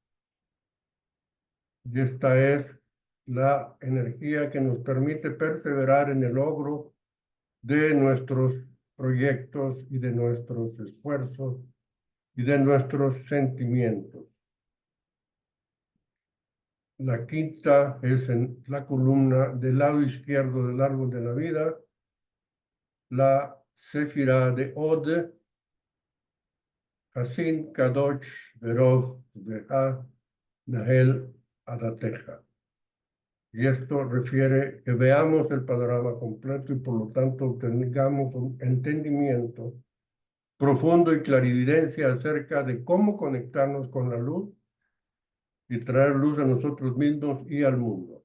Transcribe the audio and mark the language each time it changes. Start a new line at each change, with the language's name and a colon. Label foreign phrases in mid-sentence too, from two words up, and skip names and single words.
Spanish: Y esta es la energía que nos permite perseverar en el logro de nuestros proyectos y de nuestros esfuerzos y de nuestros sentimientos. La quinta es en la columna del lado izquierdo del árbol de la vida, la sefirá de Od,
Hebrew: חסין קדוש ברוב טובך נהל עדתך.
Spanish: Y esto refiere que veamos el panorama completo y por lo tanto tengamos un entendimiento profundo y clarividencia acerca de cómo conectarnos con la luz y traer luz a nosotros mismos y al mundo.